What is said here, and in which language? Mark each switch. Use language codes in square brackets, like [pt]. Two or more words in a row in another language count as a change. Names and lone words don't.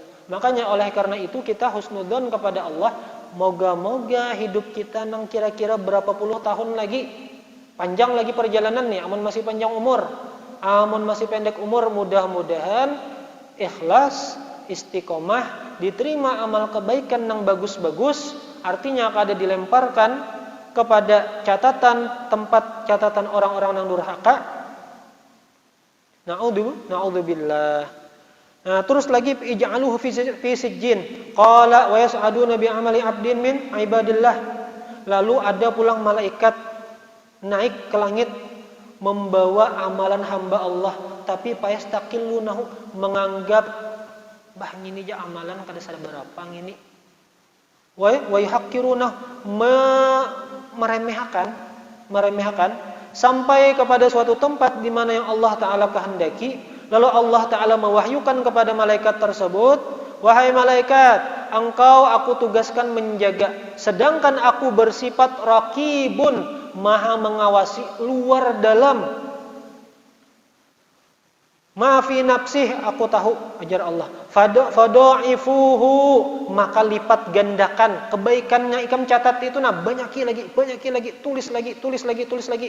[bjn] Makanya oleh karena itu kita husnudzon kepada Allah, moga-moga hidup kita nang kira-kira berapa puluh tahun lagi, panjang lagi perjalanan nih, amun masih panjang umur, amun masih pendek umur, mudah-mudahan ikhlas, istiqomah, diterima amal kebaikan yang bagus-bagus, artinya kada dilemparkan kepada tempat catatan orang-orang yang durhaka. Na'udzubillah. Nah, terus lagi [ar] اجعلوه في سجين. قال ويصعدون بعمل عبد من عباد الله. [bjn] Lalu ada pulang malaikat naik ke langit membawa amalan hamba Allah, tapi payastaqillunahu, menganggap bah ngini aja amalan kada sada berapa ngini. [ar] ويحقرون, [bjn] meremehkan sampai kepada suatu tempat di mana yang Allah Ta'ala kehendaki. Lalu Allah Ta'ala mewahyukan kepada malaikat tersebut, wahai malaikat, engkau aku tugaskan menjaga, sedangkan aku bersifat raqibun, maha mengawasi luar dalam. [ar] ما في نفسه, [bjn] aku tahu, ajar Allah. Fadha'ifuhu, maka lipat gandakan kebaikannya, ikam catat itu nah banyaki lagi, tulis lagi.